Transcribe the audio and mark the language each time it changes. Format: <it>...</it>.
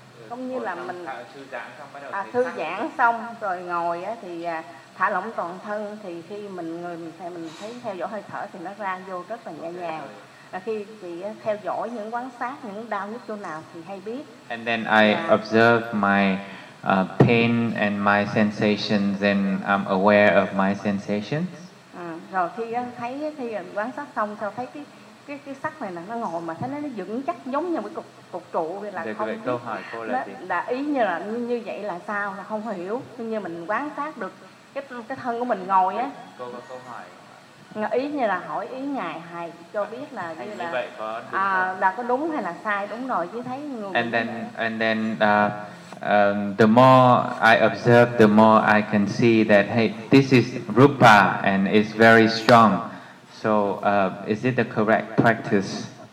<vi>cũng như là mình thư giãn xong rồi ngồi á, thì thả lỏng toàn thân, thì khi mình người mình thấy theo dõi hơi thở thì nó ra vô rất là nhẹ nhàng.</vi> <en>And then I observe my pain and my sensations, and I'm aware of my sensations.</en> <vi>Rồi khi quan sát xong, sau thấy cái sắc này là nó ngồi mà thấy nó vững chắc giống như một cục trụ, là không biết. Câu hỏi cô là gì? Đã ý như là như vậy là sao? Là không hiểu. Như mình quan sát được cái thân của mình ngồi á. Cô có câu hỏi. Ý như là hỏi ý ngài hay cho biết là như là vậy có đúng hay là sai, đúng rồi chứ thấy người</vi> <en>and then The more I observe, the more I can see that, hey, this is rupa and it's very strong. So, is it the correct practice?</en>